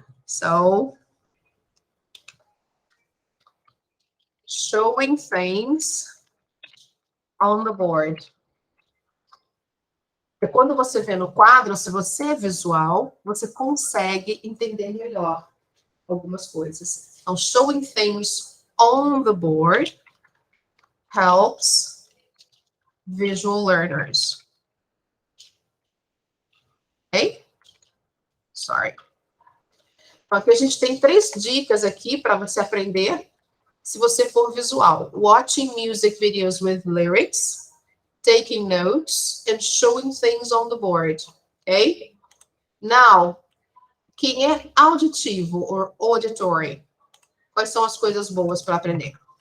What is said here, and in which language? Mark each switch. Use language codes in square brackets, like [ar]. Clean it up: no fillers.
[en] So, showing things on the board. [pt] Porque quando você vê no quadro, se você é visual, você consegue entender melhor algumas coisas. [en] Então, showing things on the board helps visual learners. Ok? Sorry. [pt] Então, aqui a gente tem 3 dicas aqui para você aprender se você for visual. [en] Watching music videos with lyrics, taking notes, and showing things on the board. Ok? [pt] Now, quem é auditivo or auditory? Quais são as coisas boas para aprender?